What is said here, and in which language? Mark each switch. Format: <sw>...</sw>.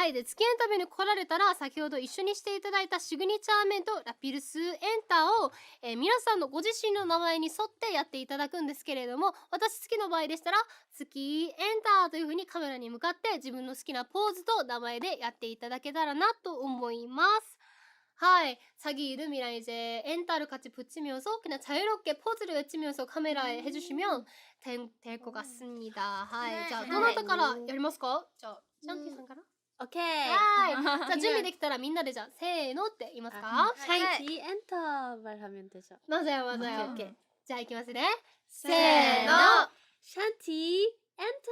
<ja>はい、で月エンタビューに来られたら先ほど一緒にしていただいたシグニチャーメントラピルスエンターを、皆さんのご自身の名前に沿ってやっていただくんですけれども、私月の場合でしたら月エンターという風にカメラに向かって自分の好きなポーズと名前でやっていただけたらなと思います。</ja> <ko>하이, 자기 이름이랑 이제 엔타를 같이 붙이면서 그냥 자유롭게 포즈를 외치면서 카메라에 해주시면 될 것 같습니다. 하이, 자,</ko> <ja>どなたからやりますか?</ja> <ko>자, 샨티さんから?오케이. 하이. 자, 준비됐다라</ko> <ja>みんなでじゃあせーのって言いますか?</ja> <ko>샨티 엔터 말하면 되죠. 맞아요, 맞아요. 오케이.</ko> <ja>자, いきますね. せーの 샨티 엔터.</ja>